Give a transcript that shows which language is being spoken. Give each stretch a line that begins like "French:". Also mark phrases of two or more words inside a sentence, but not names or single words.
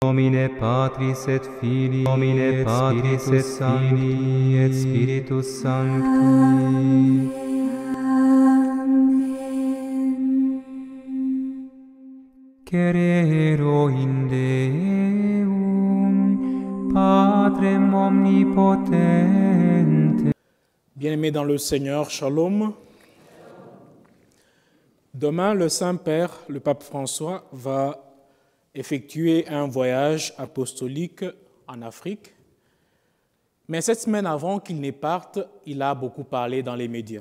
Latin: Nomine Patris et Filii, Nomine Patris et Filii et Spiritus Sancti. Cerero in Deum, Patrem omnipotente.
French: Bien-aimés dans le Seigneur, Shalom. Demain, le Saint-Père, le pape François, va effectuer un voyage apostolique en Afrique. Mais cette semaine avant qu'il ne parte, il a beaucoup parlé dans les médias.